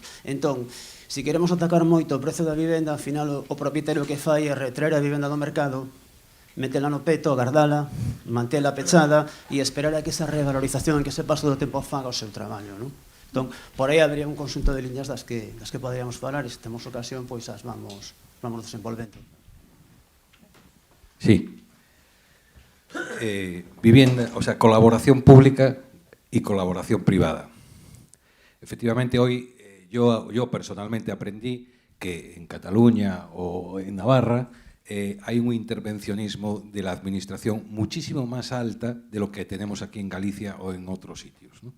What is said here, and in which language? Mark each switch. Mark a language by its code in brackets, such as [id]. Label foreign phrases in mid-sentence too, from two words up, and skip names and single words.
[gl] Entón, se queremos atacar moito o prezo da vivenda, ao final o propietario que fai é retraer a vivenda do mercado, metela no peto, agardala, mantela pechada e esperar a que esa revalorización, que ese paso do tempo faga o seu traballo, non? Entón, por aí habría un conxunto de liñas das que poderíamos falar, e se temos ocasión, pois as vamos desenvolvendo. [es] Sí. Vivienda, o sea, colaboración pública y colaboración privada. Efectivamente, hoy yo personalmente aprendí que en Cataluña o en Navarra hay un intervencionismo de la administración muchísimo más alta de lo que tenemos aquí en Galicia o en otros sitios, ¿no?